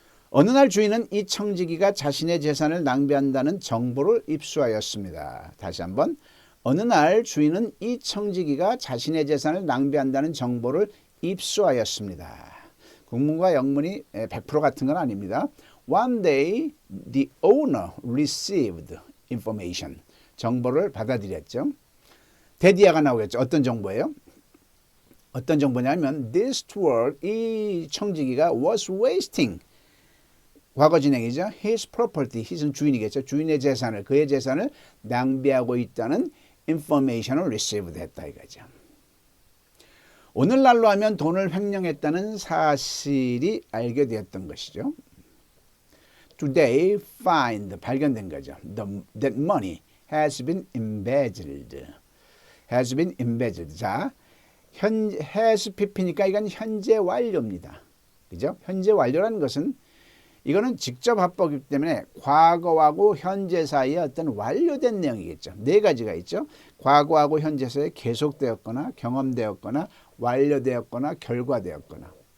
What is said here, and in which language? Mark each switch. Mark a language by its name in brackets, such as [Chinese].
[Korean] 어느 날 주인은 이 청지기가 자신의 재산을 낭비한다는 정보를 입수하였습니다. 다시 한번. 어느 날 주인은 이 청지기가 자신의 재산을 낭비한다는 정보를 입수하였습니다. 국문과 영문이 100% 같은 건 아닙니다. [English] One day the owner received information. [Korean] 정보를 받아들였죠. 대디아가 나오겠죠. 어떤 정보예요? 어떤 정보냐면 [English] this steward, [Korean] 이 청지기가 [English] was wasting. [Korean] 과거 진행이죠. [English] his property, [Korean] his은 주인이겠죠. 주인의 재산을, 그의 재산을 낭비하고 있다는 information을 received 했다 이거죠. 오늘날로 하면 돈을 횡령했다는 사실이 알게 되었던 것이죠. [English] Today find, 발견된 거죠. That money has been embezzled. has been embezzled. [Korean] 자, has pp니까 이건 현재 완료입니다. 그죠? 현재 완료라는 것은 이거는 직접 합법이기 때문에 과거하고 현재 사이에 어떤 완료된 내용이겠죠. 네 가지가 있죠. 과거하고 현재 사이에 계속되었거나 경험되었거나 완료되었거나 결과되었거나.